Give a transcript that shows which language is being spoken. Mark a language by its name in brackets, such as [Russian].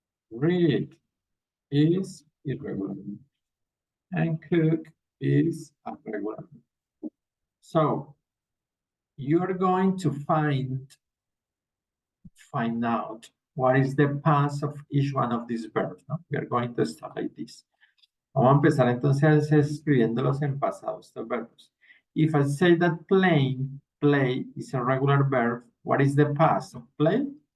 [English] Read is irregular. And cook is a regular. So you're going to find out what is the past of each one of these verbs, ¿no? We are going to start like this. [Spanish] Vamos a empezar entonces escribiéndolos en pasado, estos verbos. [English] If I say that play is a regular verb, what is the past of play?